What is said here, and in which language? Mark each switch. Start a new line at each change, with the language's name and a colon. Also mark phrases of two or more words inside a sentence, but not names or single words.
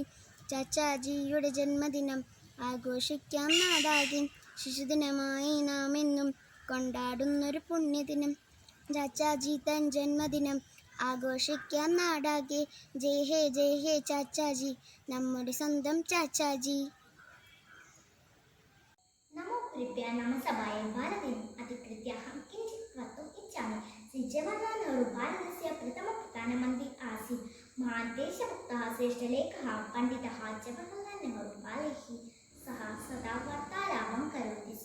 Malayalam: ചാച്ചാജിയുടെ ജന്മദിനം ആഘോഷിക്കാം നാടാകെ ശിശുദിനമായി നാം എന്നും കൊണ്ടാടുന്നൊരു പുണ്യദിനം. ചാച്ചാജി തൻ ജന്മദിനം ആഘോഷിക്കാം നാടാകെ. ജയ് ഹേ ചാച്ചാജി, നമ്മുടെ സ്വന്തം ചാച്ചാജി.
Sanskrit: नमो कृपया नाम सभाये भारतेन अधिकृत्याहं किञ्चित् वक्तुम् इच्छामि. श्री जवाहरलाल नेहरू भारतस्य प्रथमः प्रधानमन्त्री आसीत्. महान् देशभक्तः श्रेष्ठलेखकः पण्डितः जवाहरलाल नेहरू बालैः सह सदा वार्तालापं करोति स्म.